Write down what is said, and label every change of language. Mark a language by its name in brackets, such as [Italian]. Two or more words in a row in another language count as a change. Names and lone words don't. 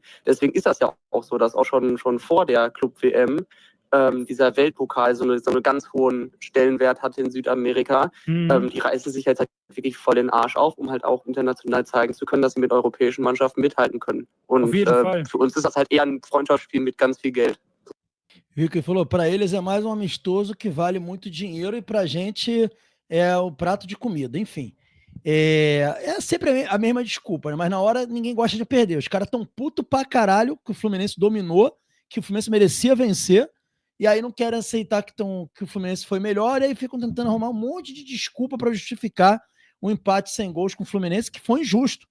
[German] Deswegen ist das ja auch so, dass auch schon vor der Club-WM dieser Weltpokal so eine ganz hohen Stellenwert hatte in Südamerika. Die reißen sich jetzt halt wirklich voll den Arsch auf, um halt auch international zeigen zu können, dass sie mit europäischen Mannschaften mithalten können. Und auf jeden Fall. Für uns ist das halt eher ein Freundschaftsspiel mit ganz viel Geld. [Portuguese] Rico falou, para eles é mais amistoso que vale muito dinheiro e pra gente é o prato de comida, enfim. É sempre a mesma desculpa, né? Mas na hora ninguém gosta de perder. Os caras tão puto pra caralho que o Fluminense dominou, que o Fluminense merecia vencer, e aí não querem aceitar que o Fluminense foi melhor, e aí ficam tentando arrumar um monte de desculpa para justificar um empate sem gols com o Fluminense, que foi injusto.